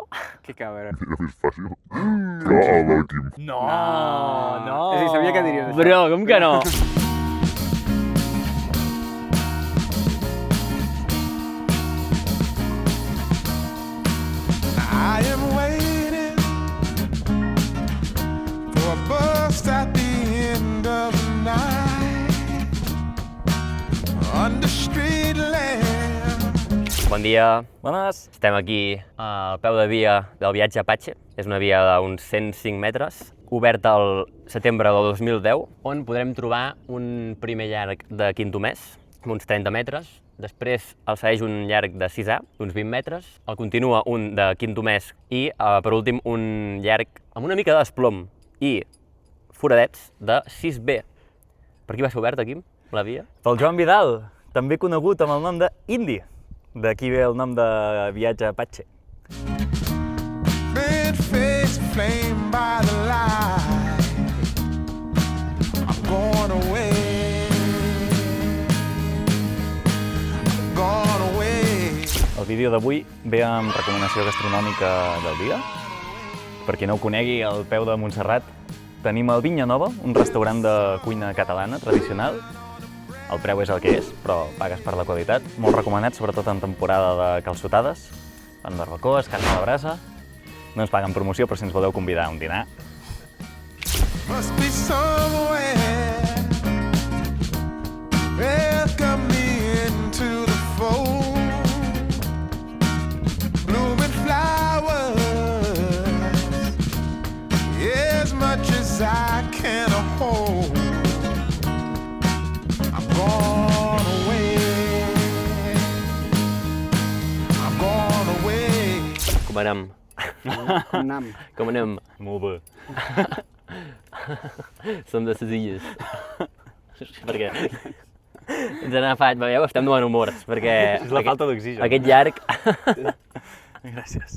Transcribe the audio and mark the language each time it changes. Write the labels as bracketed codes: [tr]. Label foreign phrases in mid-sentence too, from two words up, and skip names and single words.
[es] Que cabrón. [ca] Ja és fàcil. Hola, Quim. No. És a dir, sabia que diries això. Bro, com que no? [en] I am waiting for a bus at the end of the night under street lamp. [ca] Bon dia, Bones. estem aquí al peu de via del viatge Apache. És una via d'uns 105 metres, oberta el setembre del 2010, on podrem trobar un primer llarg de Quintomès, amb uns 30 metres. Després el segueix un llarg de 6A, d'uns 20 metres. El continua un de Quintomès i, per últim, un llarg amb una mica de desplom i foradets de 6B. Per qui va ser oberta, Quim, la via? Pel Joan Vidal, també conegut amb el nom d'Indi. D'aquí ve el nom de viatge Apache. [en] Red face flame by the light. I'm going away. I'm going away. [ca] El vídeo d'avui ve amb recomanació gastronòmica del dia. Per qui no ho conegui, al peu de Montserrat tenim el Vinya Nova, un restaurant de cuina catalana tradicional. El preu és el que és, però pagues per la qualitat. Molt recomanat, sobretot en temporada de calçotades. Fan barbacoes, carn a la brasa. No ens paguen promoció, però si ens voleu convidar a un dinar. [en] Must be somewhere. Welcome me into the fold. Blooming flowers, as much as I can hold. I'm gone away. I'm gone away. [ca] Com anem? Nam. Com anem? Molt bé. Som de ses illes. Perquè ens han agafat, veieu? Estem de bon humor, perquè... És la falta d'oxigen. Aquest llarg... Gràcies.